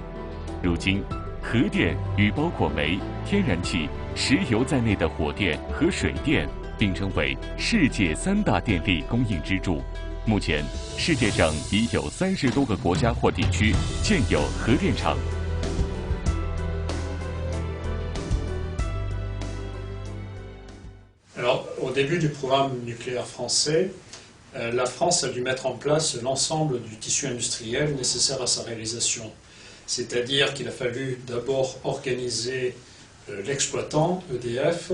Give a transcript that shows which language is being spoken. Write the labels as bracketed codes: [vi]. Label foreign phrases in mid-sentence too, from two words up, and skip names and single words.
[zh] 如今，核电与包括煤、天然气、石油在内的火电和水电并称为世界3大电力供应支柱。目前，世界上已有30多个国家或地区建有核电厂。 [fr] Alors, au début du programme nucléaire français, la France a dû mettre en place l'ensemble du tissu industriel nécessaire à sa réalisation. C'est-à-dire qu'il a fallu d'abord organiser l'exploitant, EDF.